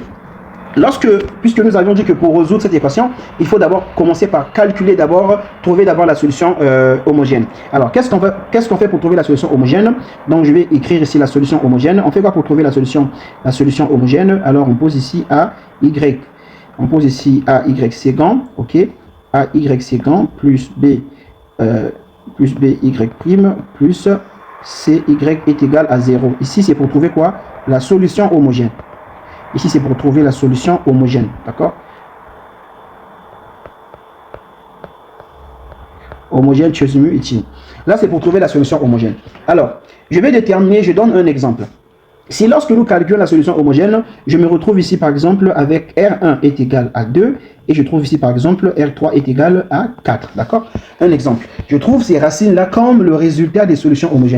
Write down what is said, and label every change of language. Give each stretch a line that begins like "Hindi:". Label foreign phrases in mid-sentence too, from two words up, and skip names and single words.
French: Puisque nous avions dit que pour résoudre cette équation, il faut d'abord commencer par calculer trouver d'abord la solution homogène. Alors, qu'est-ce qu'on fait pour trouver la solution homogène? Donc, je vais écrire ici la solution homogène. On fait quoi pour trouver la solution homogène? Alors, on pose ici AY. On pose ici AY ségant, ok? AY ségant plus BY' plus CY est égal à 0. Ici, c'est pour trouver quoi? La solution homogène. Ici, c'est pour trouver la solution homogène, d'accord? Homogène,
Turkish: çözümü için.
French: Là, c'est pour trouver la solution homogène. Alors, je vais déterminer, je donne un exemple. Si lorsque nous calculons la solution homogène, je me retrouve ici par exemple avec R1 est égal à 2 et je trouve ici par exemple R3 est égal à 4, d'accord? Un exemple. Je trouve ces racines-là comme le résultat des solutions homogènes.